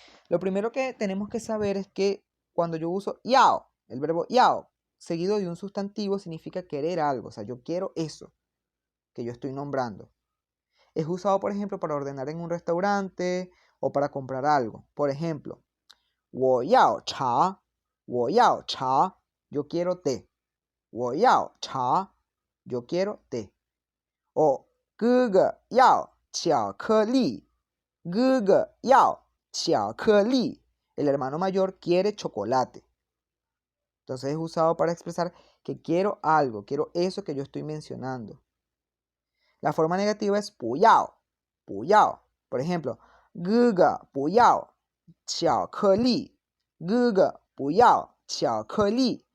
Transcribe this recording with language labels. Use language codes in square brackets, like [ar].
[es] Lo primero que tenemos que saber es que cuando yo uso yao, el verbo yao, seguido de un sustantivo, significa querer algo. O sea, yo quiero eso que yo estoy nombrando. Es usado, por ejemplo, para ordenar en un restaurante o para comprar algo. Por ejemplo, [zh] 我要茶, 我要茶, [es] yo quiero té. [zh] 我要茶, [es] yo quiero té. [zh] O 哥哥要巧克力, 哥哥要巧克力. [es] El hermano mayor quiere chocolate. Entonces es usado para expresar que quiero algo, quiero eso que yo estoy mencionando. La forma negativa es 不要, 不要. Por ejemplo, [zh] 哥哥不要巧克力, 哥哥不要巧克力.